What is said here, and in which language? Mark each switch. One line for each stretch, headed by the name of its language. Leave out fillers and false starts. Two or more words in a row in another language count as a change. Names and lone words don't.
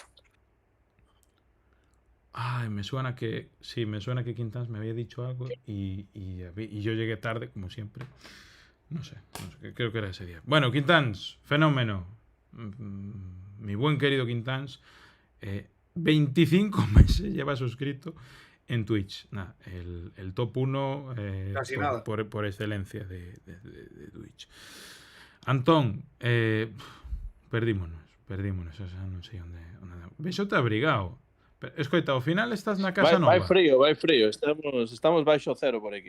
Spanish: Ay, me suena que Quintáns me había dicho algo y yo llegué tarde, como siempre. No sé, creo que era ese día. Bueno, Quintáns, fenómeno. Mi buen querido Quintáns, 25 meses lleva suscrito en Twitch. Nah, el top 1 por excelencia de Twitch.
Galician: Antón, perdímonos, o sea, non sei onde. Vexo te abrigado. Escoita, ao final estás na casa nova. Vai frío, estamos baixo cero por aquí.